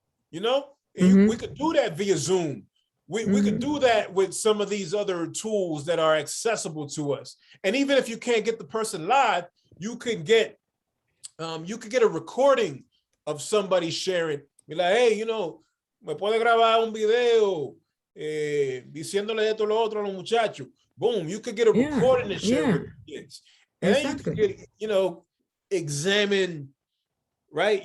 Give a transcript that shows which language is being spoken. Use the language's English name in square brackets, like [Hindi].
[English] You know, and we could do that via Zoom. We could do that with some of these other tools that are accessible to us. And even if you can't get the person live, you could get a recording of somebody sharing. Be like, hey, you know, [Spanish] me puede grabar un video diciéndole esto lo otro a los muchachos. [English] Boom, you could get a recording and share with the kids. And then you could get, you know, examine, right?